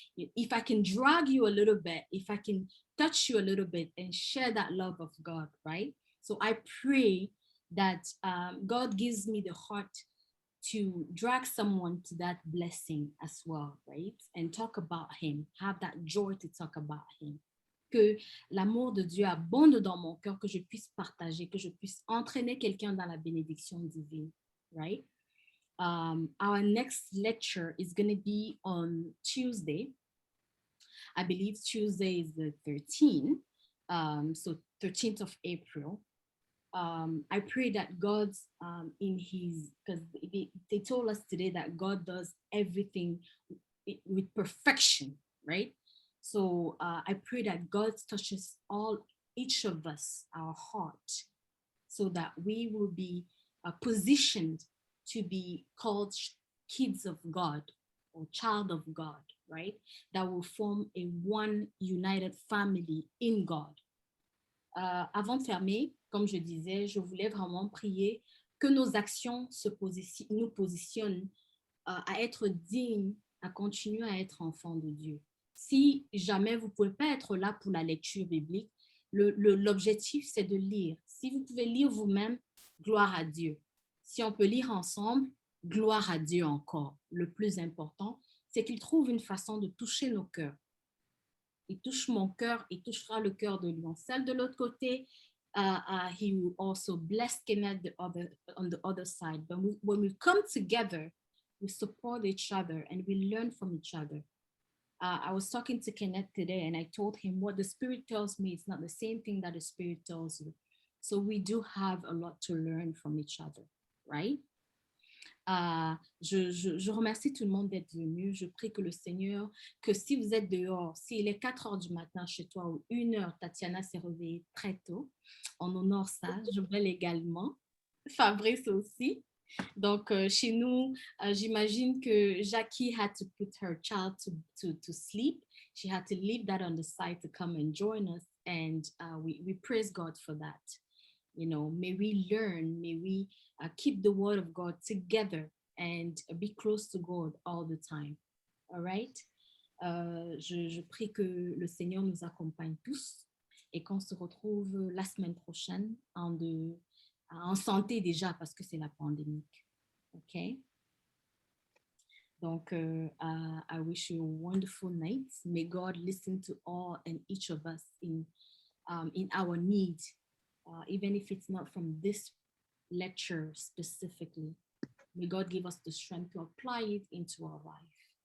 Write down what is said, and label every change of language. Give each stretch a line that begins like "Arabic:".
English: If I can drag you a little bit, if I can touch you a little bit and share that love of God, right? So I pray that God gives me the heart to drag someone to that blessing as well, right? And talk about him, have that joy to talk about him.
French: Que l'amour de Dieu abonde dans mon cœur, que je puisse partager, que je puisse entraîner quelqu'un dans la bénédiction divine, right?
English: Our next lecture is going to be on Tuesday. I believe Tuesday is the 13th, so 13th of April. I pray that God's in his, because they told us today that God does everything with perfection, right? So I pray that God touches each of us, our heart, so that we will be positioned to be called kids of God or child of God, right? That will form a one united family in God.
French: Avant de fermer, comme je disais, je voulais vraiment prier que nos actions nous positionnent à être dignes, à continuer à être enfants de Dieu. Si jamais vous ne pouvez pas être là pour la lecture biblique, l'objectif, c'est de lire. Si vous pouvez lire vous-même, gloire à Dieu. Si on peut lire ensemble, gloire à Dieu encore. Le plus important, c'est qu'il trouve une façon de toucher nos cœurs. Il touche mon cœur, il touchera le cœur de Lyon. Celle de l'autre côté,
English: he will also bless Kenneth on the other side. But when we come together, we support each other and we learn from each other. I was talking to Kenneth today and I told him what the Spirit tells me is not the same thing that the Spirit tells you. So we do have a lot to learn from each other, right?
French: Je remercie tout le monde d'être venu. Je prie que le Seigneur, que si vous êtes dehors, s'il est 4 heures du matin chez toi ou 1 heure, Tatiana s'est réveillée très tôt, on honore ça. Joël également, Fabrice aussi. Donc, chez nous, j'imagine que
English: Jackie had to put her child to sleep. She had to leave that on the side to come and join us. And we praise God for that. You know, may we learn, may we keep the word of God together and be close to God all the time. All right?
French: Je prie que le Seigneur nous accompagne tous et qu'on se retrouve la semaine prochaine en santé déjà parce que c'est la pandémie.
English: OK? Donc, I wish you a wonderful night. May God listen to all and each of us in our need. Even if it's not from this lecture specifically, may God give us the strength to apply it into our life.